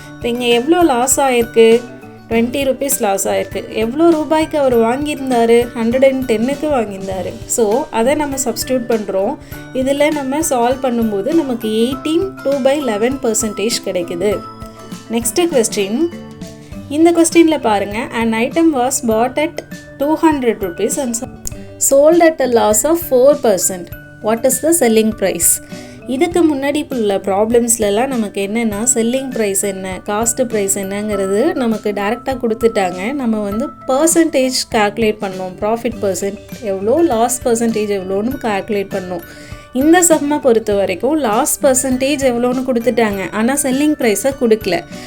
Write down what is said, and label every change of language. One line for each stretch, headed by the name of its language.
Tamil: இப்போ இங்கே எவ்வளோ லாஸ் ஆகிருக்கு, 20 ருபீஸ் லாஸ் ஆகிருக்கு. எவ்வளோ ரூபாய்க்கு அவர் வாங்கியிருந்தார், 110க்கு வாங்கியிருந்தார். ஸோ அதை நம்ம சப்ஸ்டியூட் பண்ணுறோம். இதில் நம்ம சால்வ் பண்ணும்போது நமக்கு 18/11% கிடைக்குது. Next question. இந்த கொஸ்டினில் பாருங்கள்,
English: an item was bought at 200 rupees and sold at a loss of 4%. What is the selling price?
Tamil: இதுக்கு முன்னாடி உள்ள ப்ராப்ளம்ஸ்லாம் நமக்கு என்னென்னா செல்லிங் ப்ரைஸ் என்ன, காஸ்ட் ப்ரைஸ் என்னங்கிறது நமக்கு டேரெக்டாக கொடுத்துட்டாங்க. நம்ம பர்சன்டேஜ் கால்குலேட் பண்ணோம். ப்ராஃபிட் பர்சன்ட் எவ்வளோ, லாஸ் பர்சன்டேஜ் எவ்வளோன்னு கால்குலேட் பண்ணோம். இந்த சம்மை பொறுத்த வரைக்கும் லாஸ் பர்சன்டேஜ் எவ்வளோன்னு கொடுத்துட்டாங்க, ஆனால் செல்லிங் ப்ரைஸை கொடுக்கல.